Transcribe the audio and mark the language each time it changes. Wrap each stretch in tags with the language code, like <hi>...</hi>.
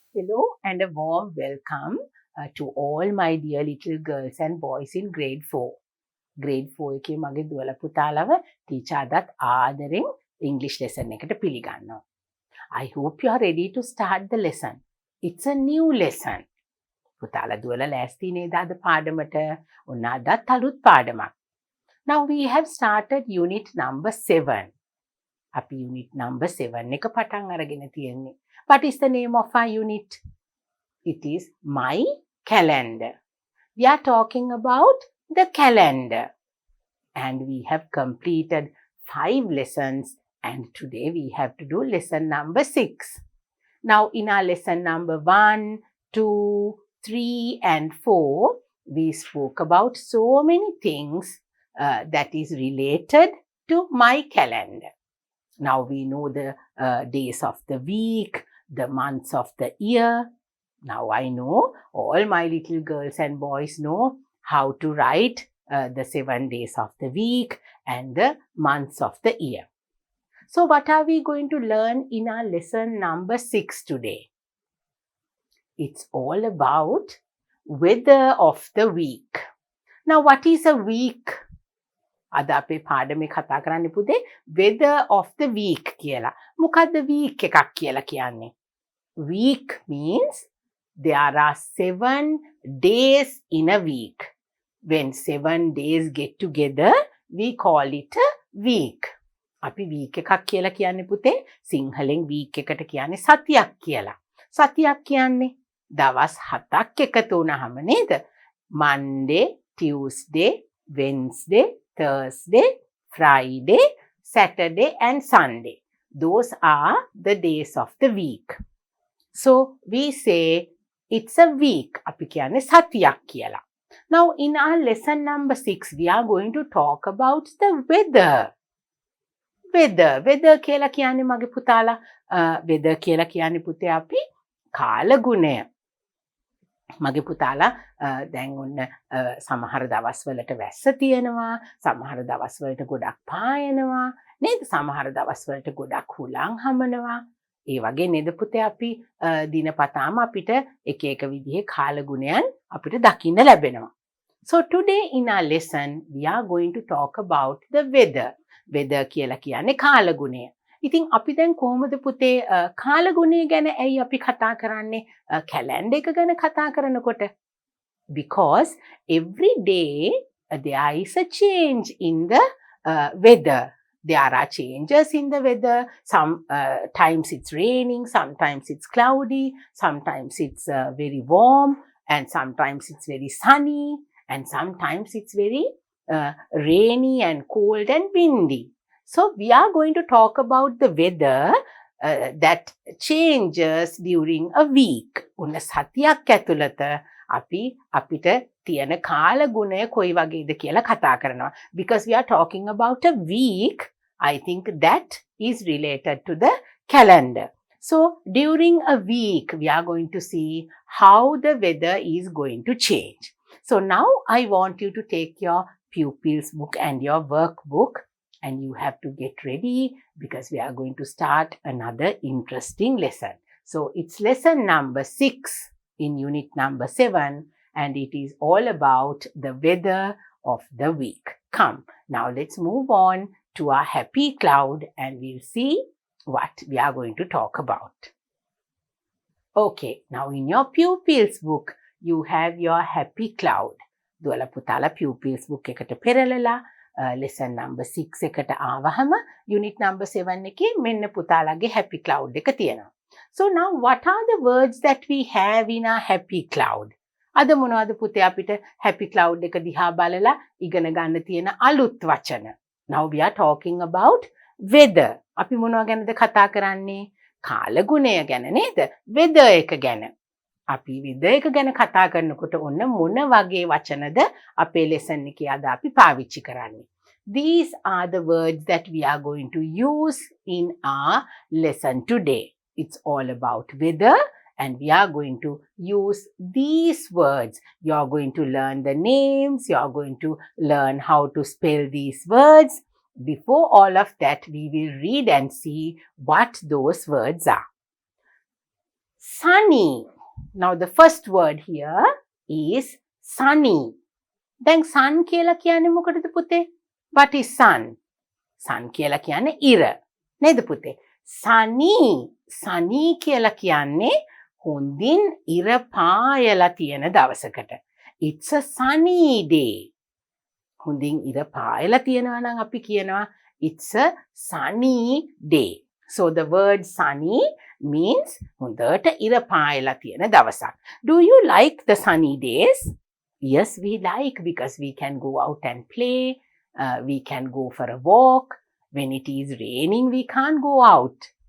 <en>Hello and a warm welcome to all my dear little girls and boys in grade 4.</en> <si>Grade 4 එකේ මගේ දුවල පුතාලව teacher අදත් ආදරෙන් English lesson එකට පිළිගන්නවා.</si> <en>I hope you are ready to start the lesson. It's a new lesson.</en> <si>පුතාලා දුවල ලෑස්ති නේද අද පාඩමට? ඔන්න අදත් අලුත් පාඩමක්.</si> <en>Now we have started unit number 7.</en> <si>අපි unit number 7 එක පටන් අරගෙන තියෙන්නේ.</si> <en>What is the name of our unit? It is My Calendar. We are talking about the calendar. And we have completed 5 lessons. And today we have to do lesson number 6. Now in our lesson number 1, 2, 3 and 4, we spoke about so many things that is related to my calendar. Now we know the days of the week, the months of the year. Now I know all my little girls and boys know how to write the 7 days of the week and the months of the year. So what are we going to learn in our lesson number 6 today? It's all about weather of the week. Now what is a week?</en> <si>අද අපේ පාඩමේ කතා කරන්න පුතේ</si> <en>weather of the week</en> <si>කියලා. මොකද්ද week එකක් කියලා කියන්නේ?</si> <en>Week means there are 7 days in a week. When 7 days get together, we call it a week.</en> <si>අපි week එකක් කියලා කියන්නේ පුතේ සිංහලෙන් week එකට කියන්නේ සතියක් කියලා. සතියක් කියන්නේ දවස් 7ක් එකතු වුණාම නේද?</si> <en>Monday, Tuesday, Wednesday, Thursday, Friday, Saturday and Sunday. Those are the days of the week. So we say it's a week.</en> <si>අපි කියන්නේ සතියක් කියලා.</si> <en>Now in our lesson number 6, we are going to talk about the weather.</en> <si>Weather කියලා කියන්නේ මගේ පුතාලා weather කියලා කියන්නේ පුතේ අපි කාලගුණය. මගේ පුතාලා දැන් ඔන්න සමහර දවස්වලට වැස්ස තියෙනවා, සමහර දවස්වලට ගොඩක් පායනවා, නේද? සමහර දවස්වලට ගොඩක් හුලං හමනවා. ඒ වගේ නේද පුතේ අපි දිනපතාම අපිට එක එක විදිහේ කාලගුණයන් අපිට දකින්න ලැබෙනවා.</si> <en>So today in our lesson we are going to talk about the weather.</en> <si>Weather කියලා කියන්නේ කාලගුණය. ඉතින් අපි දැන් කොහොමද පුතේ කාලගුණය ගැන ඇයි අපි කතා කරන්නේ කැලෙන්ඩර් එක ගැන කතා කරනකොට?</si> <en>Because every day there is a change in the weather. There are changes in the weather. Sometimes it's raining, sometimes it's cloudy, sometimes it's very warm, and sometimes it's very sunny, and sometimes it's very rainy and cold and windy. So we are going to talk about the weather that changes during a week.</en> <si>උන්න සතියක් ඇතුළත අපි අපිට තියෙන කාලගුණය කොයි වගේද කියලා කතා කරනවා.</si> <en>Because we are talking about a week, I think that is related to the calendar. So during a week, we are going to see how the weather is going to change. So now I want you to take your pupils book and your workbook, and you have to get ready because we are going to start another interesting lesson. So it's lesson number 6 in unit number 7, and it is all about the weather of the week. Come, now let's move on to our happy cloud and we'll see what we are going to talk about. Okay, now in your pupils book, you have your happy cloud.</en> <si>දුවල පුතාලා pupils book එකට පෙරලලා lesson number 6 එකට ආවහම unit number 7 එකේ මෙන්න පුතාලාගේ happy cloud එක තියෙනවා.</si> <en>So now what are the words that we have in our happy cloud?</en> <si>අද මොනවද පුතේ අපිට happy cloud එක දිහා බලලා ඉගෙන ගන්න තියෙන අලුත් වචන?</si> <en>Now we are talking about weather.</en> <si>අපි මොනවා ගැනද කතා කරන්නේ? කාලගුණය ගැන නේද? weather එක ගැන. අපි weather එක ගැන කතා කරනකොට ඔන්න මොන වගේ වචනද අපේ lesson එකේ අද අපි පාවිච්චි කරන්නේ?</si> <en>These are the words that we are going to use in our lesson today. It's all about weather and we are going to use these words. You are going to learn the names, you are going to learn how to spell these words. Before all of that, we will read and see what those words are. sunny. Now the first word here is sunny.</en> <si>දැන් sun කියලා කියන්නේ මොකටද පුතේ?</si> <en>What is sun?</en> <si>sun කියලා කියන්නේ ඉර. නේද පුතේ? sunny. sunny කියලා කියන්නේ හොඳින් ඉර පායලා තියෙන දවසකට.</si> <en>It's a sunny day.</en> <si>හොඳින් ඉර පායලා තියෙනවා නම් අපි කියනවා</si> <en>it's a sunny day. So the word sunny means</en> <si>හොඳට ඉර පායලා තියෙන දවසක්.</si> <en>Do you like the sunny days? Yes, we like because we can go out and play. We can go for a walk. When it is raining, we can't go out.</en>